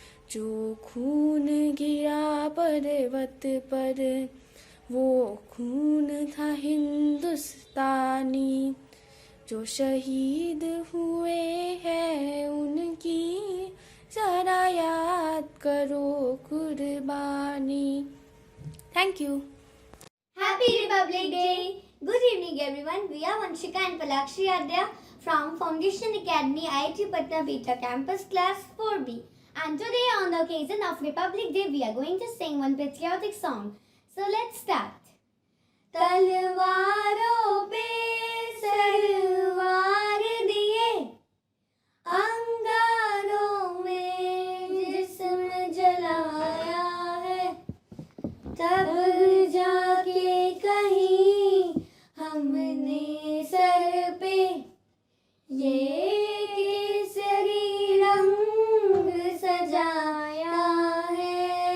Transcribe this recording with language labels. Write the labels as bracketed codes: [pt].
[hi] जो खून गिरा पर्वत पर, वो खून था हिंदुस्तानी। जो शहीद हुए हैं उनकी जरा याद करो कुर्बानी। [en] Thank you. Happy Republic Day! Good evening everyone. We are Vanshika and Palakshi Adya from Foundation Academy IIT Patna Beta Campus Class 4B. And today on the occasion of Republic Day we are going to sing one patriotic song. So let's start. [hi] तलवारों पे सरवार दिए, अंगारों में जिस्म जलाया है, तब जाके कहीं हमने सर पे ये केसरी रंग सजाया है।